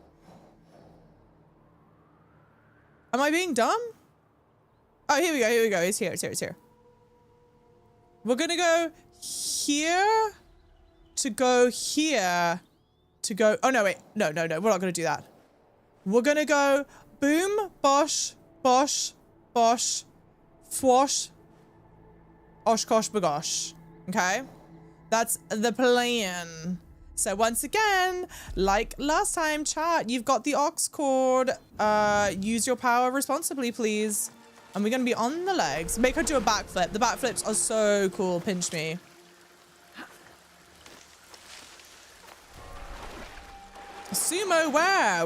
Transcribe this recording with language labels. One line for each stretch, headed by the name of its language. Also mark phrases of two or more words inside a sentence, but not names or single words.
English: Am I being dumb? Oh, here we go. It's here. We're gonna go here to go here to go. Oh, no, wait. No. We're not gonna do that. We're gonna go boom, bosh, bosh, bosh, fwosh, oshkosh, bagosh. Okay? That's the plan. So once again, like last time, chat, you've got the aux cord. Use your power responsibly, please. And we're gonna be on the legs. Make her do a backflip. The backflips are so cool. Pinch me. Sumo where?